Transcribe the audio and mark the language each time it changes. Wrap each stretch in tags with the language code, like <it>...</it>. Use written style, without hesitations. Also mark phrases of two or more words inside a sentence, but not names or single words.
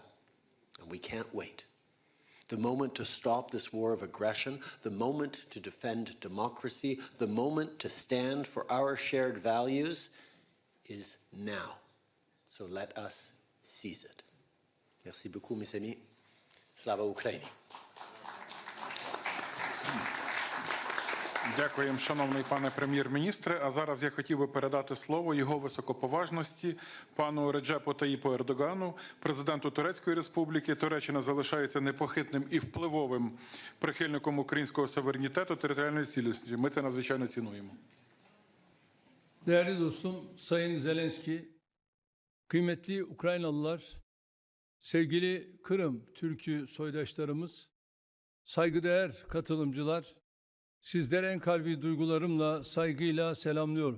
<en>And we can't wait. The moment to stop this war of aggression, the moment to defend democracy, the moment to stand for our shared values is now. So let us seize it.</en> <fr>Merci beaucoup, mes amis.</fr> <uk>Слава Україні. Дякуємо, шановний пане прем'єр-міністре. А зараз я хотів би передати слово його високоповажності пану Реджепу Таїпу Ердогану, президенту Турецької Республіки. Туреччина залишається непохитним і впливовим прихильником українського суверенітету, територіальної цілісності. Ми це надзвичайно цінуємо.</uk> <tr>Değerli dostum, Sayın Zelenski, kıymetli Ukraynalılar, sevgili Kırım Türk'ü soydaşlarımız, saygıdeğer katılımcılar, sizlere en kalbi duygularımla, saygıyla selamlıyorum.</tr>